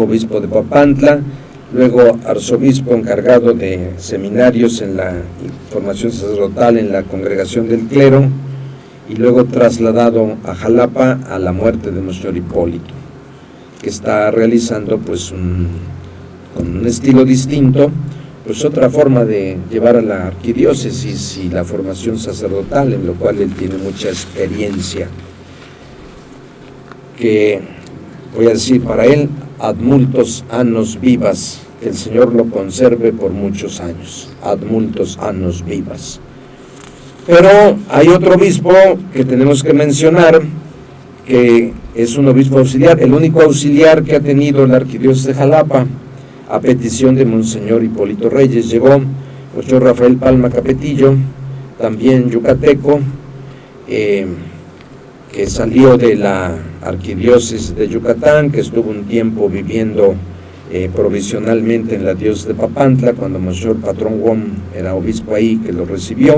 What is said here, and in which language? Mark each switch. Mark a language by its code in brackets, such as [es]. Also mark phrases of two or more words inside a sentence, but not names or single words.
[es] obispo de Papantla, luego arzobispo encargado de seminarios en la formación sacerdotal en la Congregación del Clero, y luego trasladado a Jalapa a la muerte de Monseñor Hipólito, que está realizando pues con un estilo distinto, pues otra forma de llevar a la arquidiócesis y la formación sacerdotal, en lo cual él tiene mucha experiencia, que voy a decir para él, [la] ad multos annos vivas, [es] que el Señor lo conserve por muchos años, [la] ad multos annos vivas. [es] Pero hay otro obispo que tenemos que mencionar, que es un obispo auxiliar, el único auxiliar que ha tenido la arquidiócesis de Jalapa, a petición de Monseñor Hipólito Reyes. Llegó Monseñor Rafael Palma Capetillo, también yucateco, que salió de la arquidiócesis de Yucatán, que estuvo un tiempo viviendo provisionalmente en la diócesis de Papantla, cuando Monseñor Patrón Wom era obispo ahí, que lo recibió.